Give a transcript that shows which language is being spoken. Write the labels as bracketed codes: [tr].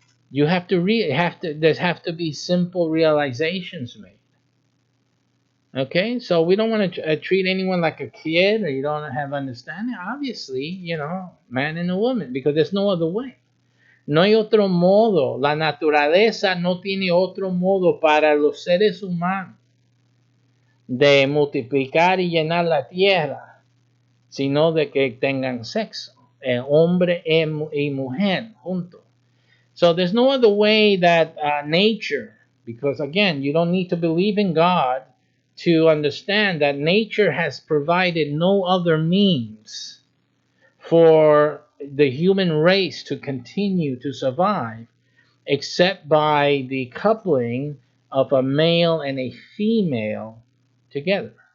[en] You have to there have to be simple realizations made. Okay, so we don't want to treat anyone like a kid or you don't have understanding. Obviously, man and a woman, because there's no other way. [es] No hay otro modo. La naturaleza no tiene otro modo para los seres humanos de multiplicar y llenar la tierra, sino de que tengan sexo, hombre y mujer juntos. [en] So there's no other way that nature, because again, you don't need to believe in God to understand that nature has provided no other means for the human race to continue to survive except by the coupling of a male and a female together.